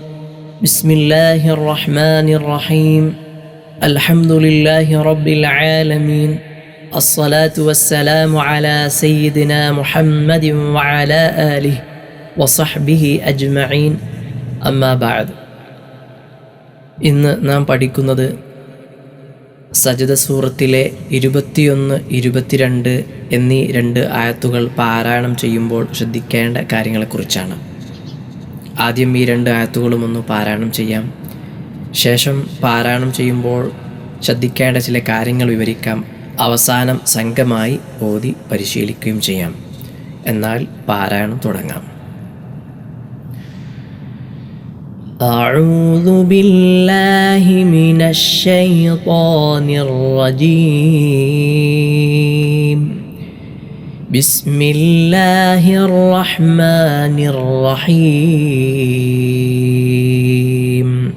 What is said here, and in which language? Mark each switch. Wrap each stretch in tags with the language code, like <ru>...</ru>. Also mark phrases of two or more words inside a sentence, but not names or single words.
<ar>بسم الله الرحمن الرحيم. الحمد لله رب العالمين. الصلاة والسلام على سيدنا محمد وعلى آله وصحبه أجمعين. أما بعد.</ar> <ml>ഇന്ന് നാം പഠിക്കുന്നത് സജദ സൂറത്തിലെ 21, 22 എന്നീ 2 ആയത്തുകൾ പാരായണം ചെയ്യുമ്പോൾ ശ്രദ്ധിക്കേണ്ട കാര്യങ്ങളെക്കുറിച്ചാണ്. ആദ്യം ഈ 2 ആയത്തുകളും ഒന്ന് പാരായണം ചെയ്യാം. ശേഷം പാരായണം ചെയ്യുമ്പോൾ ശ്രദ്ധിക്കേണ്ട ചില കാര്യങ്ങൾ വിവരിക്കാം. അവസാനം സംഘമായി ഓതി പരിശീലിക്കുകയും ചെയ്യാം. എന്നാൽ പാരായണം തുടങ്ങാം.</ml> <ar>أعوذ بالله من الشيطان الرجيم. بسم الله الرحمن الرحيم.</ar>